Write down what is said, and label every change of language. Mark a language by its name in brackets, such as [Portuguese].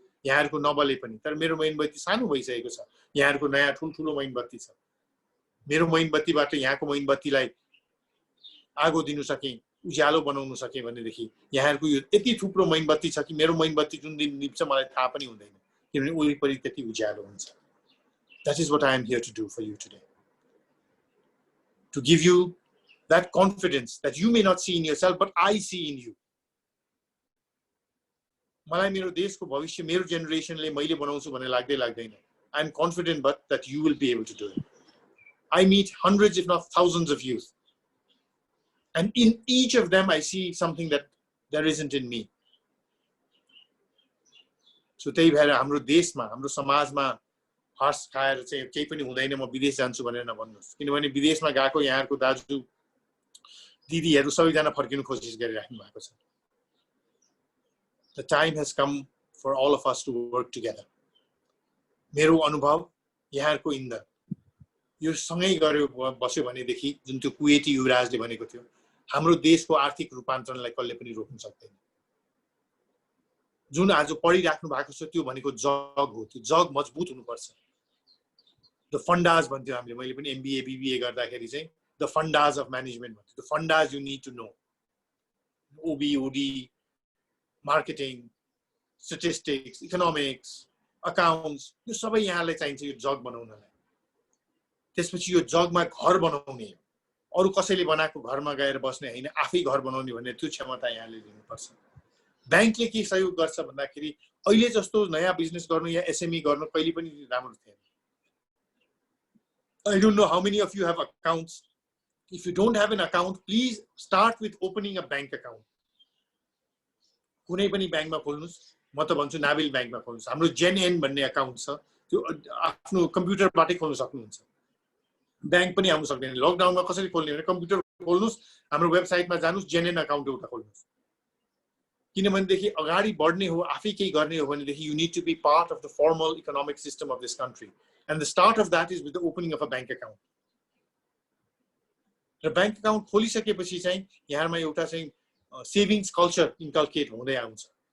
[Nepali] यहाँहरुको नबले पनि, तर मेरो मैनबत्ती सानो भइसकेको छ. यहाँहरुको नयाँ ठुलठुलो मैनबत्ती छ. मेरो मैनबत्तीबाट यहाँको मैनबत्तीलाई आगो दिनु सके, उज्यालो बनाउन सके भनेदेखि यहाँहरुको यो यति थुप्रो मैनबत्ती छ कि मेरो मैनबत्ती जुन दिन निप्छ मलाई थाहा पनि हुँदैन, किनभने वरिपरि त्यति उज्यालो हुन्छ. [English] That is what I am here to do for you today. To give you that confidence that you may not see in yourself, but I see in you. [Nepali] मलाई मेरो देशको भविष्य मेरो जेनेरेसनले मैले बनाउँछु भन्ने लाग्दैन. [English] I am confident but that you will be able to do it. I meet hundreds if not thousands of youth. And in each of them I see something that there isn't in me. [Nepali] So त्यही भएर हाम्रो देशमा, हाम्रो समाजमा हर्ष खाएर चाहिँ केही पनि हुँदैन म विदेश जान्छु भनेर नभन्नुस्. किनभने विदेशमा गएको यहाँहरुको दाजु दिदीहरु सबैजना फर्किनु कोसिस गरिराख्नु भएको छ. [English] The time has come for all of us to work together. [Nepali] मेरो अनुभव यहाँहरुको इन्धन यो सँगै गर्यो बस्यो भनेदेखि जुन त्यो कुवेटी युवराजले भनेको थियो, हाम्रो देशको आर्थिक रूपान्तरणलाई कहिले पनि रोक्न सक्दैन. जुन आज पढिराख्नु भएको छ त्यो भनेको जग हो. त्यो जग मजबुत हुनुपर्छ. द फन्डाज भन्थ्यो हामीले, मैले पनि एमबीए बीबीए गर्दाखेरि चाहिँ द फन्डाज अफ म्यानेजमेन्ट भन्थ्यो. [English] The fundas you need to know. [Nepali] OB, OD, marketing, statistics, economics, accounts, यो सबै यहाँलाई चाहिन्छ यो जग बनाउनलाई. त्यसपछि यो जगमा घर बनाउने, अरु कसैले बनाएको घरमा गएर बस्ने हैन, आफै घर बनाउने भन्ने त्यो क्षमता यहाँले लिनुपर्छ. ब्याङ्कले के सहयोग गर्छ भन्दाखेरि अहिले जस्तो नयाँ बिजनेस गर्नु या एसएमई गर्नु कहिले पनि राम्रो थिएन. [English] I don't know how many of you have accounts. If you don't have an account, please start with opening a bank account. [Nepali] कुनै पनि ब्याङ्कमा खोल्नुस्. म त भन्छु नाभिल ब्याङ्कमा खोल्नुस्. हाम्रो जेनएन भन्ने अकाउन्ट छ. त्यो आफ्नो कम्प्युटरबाटै खोल्न सक्नुहुन्छ. ब्याङ्क पनि आउन सक्दैन. लकडाउनमा कसरी खोल्ने भने कम्प्युटर खोल्नुस्, हाम्रो वेबसाइटमा जानुस्, जेनएन अकाउन्ट एउटा खोल्नुस्. किनभनेदेखि अगाडि बढ्ने हो, आफै केही गर्ने हो भनेदेखि [English] you need to be part of the formal economic system of this country. And the start of that is with the opening of a bank account. [Nepali] र ब्याङ्क अकाउन्ट खोलिसकेपछि चाहिँ यहाँमा एउटा चाहिँ सेभिङ्स कल्चर इन्कल्केट हुँदै आउँछ.